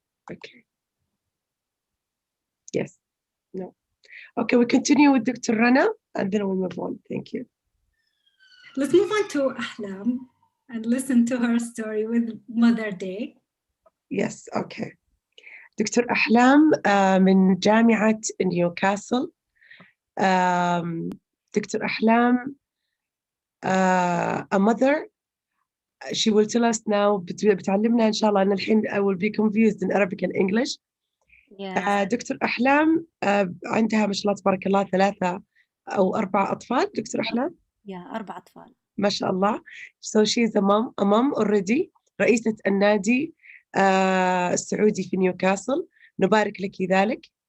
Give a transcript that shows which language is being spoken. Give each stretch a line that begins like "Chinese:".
English: Okay. Yes. No. Okay, we continue with Dr. Rana and then we'll move on. Thank you. Let's move on to Ahlam and listen to her story with Mother Day. Yes, okay.
Arabic: دكتور أحلام من جامعة نيوكاسل.
English: doctor أحلام, a mother, she will tell us now,
Arabic: بتعلمنا إن شاء الله. أنا الحين
English: I will be confused in Arabic and English. Yeah.
Arabic: دكتور أحلام عندها ما شاء الله تبارك الله 3 أو 4 أطفال. دكتور أحلام.
English: Yeah, 4
Arabic: أطفال. ما شاء الله.
English: So she is a mom already.
Arabic: رئيسة النادي السعودي في نيوكاسل. نبارك لك ذلك.